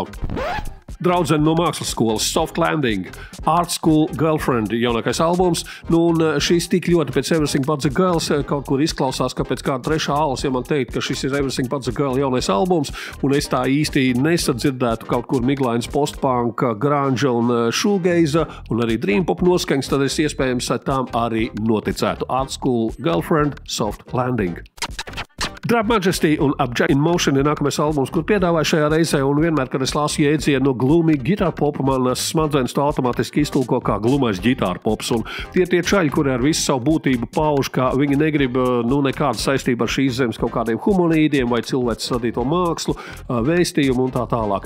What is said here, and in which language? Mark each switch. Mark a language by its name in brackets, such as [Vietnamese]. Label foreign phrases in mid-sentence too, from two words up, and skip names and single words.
[Latvian] Draudzene no mākslas skolas Soft Landing, Art School Girlfriend, jaunākais albums, un šis tik ļoti pēc Everything But The Girls kaut kur izklausās, ka pēc kāda trešā alas, ja man teikt, ka šis ir Everything But The Girl jaunais albums, un es tā īsti nesadzirdētu kaut kur miglains postpunk, grunge un shoegaze, un arī dreampop noskaņas, tad es iespējams tām arī noticētu. Art School Girlfriend, Soft Landing. Drab Majesty un Abject in Motion ir nākamais albums, kur piedāvāju šajā reizē, un vienmēr, kad es lasu jēdzienu no [English] gloomy guitar [Latvian] popa, man smadzenes to automātiski iztulko kā glumais ģitāra pops, un tie čaļi, kuri ar visu savu būtību pauž, ka viņi negrib nekādu saistību ar šīs zemes kaut kādiem humanīdiem vai cilvēks radīto mākslu, vēstījumu un tā tālāk.